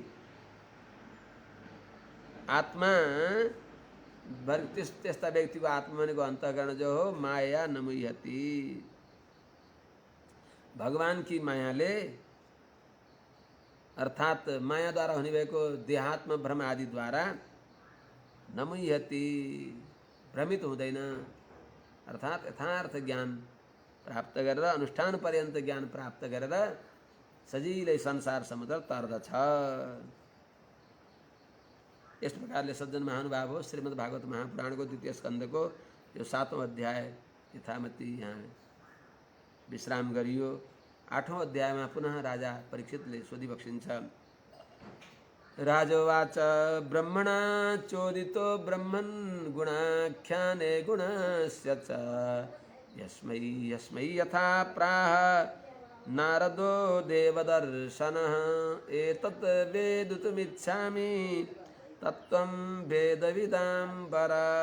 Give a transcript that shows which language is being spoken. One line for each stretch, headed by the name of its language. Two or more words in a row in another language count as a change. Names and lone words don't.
Nepali: आत्मा, त्यस्ता व्यक्तिको आत्मा भनेको अन्तःकरण जो हो, माया नमुह्यति, भगवान की मायाले, अर्थात् मायाद्वारा हुने भएको देहात्म भ्रम आदिद्वारा नमुह्यति, भ्रमित हुँदैन, अर्थात् यथार्थ ज्ञान प्राप्त गरेर, अनुष्ठान पर्यन्त ज्ञान प्राप्त गरेर सजिलै संसार समुद्र तर्दछ। यस प्रकारले सज्जन महानुभाव हो, श्रीमद् भागवत महापुराणको द्वितीय स्कन्धको यो 7औं अध्याय यथामति यहाँ विश्राम गरियो। 8औं अध्यायमा पुनः राजा परीक्षितले सोधिबक्सिन्छ।
Sanskrit: राजोवाच ब्रह्मणा चोदितो ब्रह्मन् गुणाख्याने गुणस्य च यस्मै यस्मै यथा प्राह नारदो देवदर्शनः एतत् वेदितुमिच्छामि तत्त्वं वेदविदाम्बर।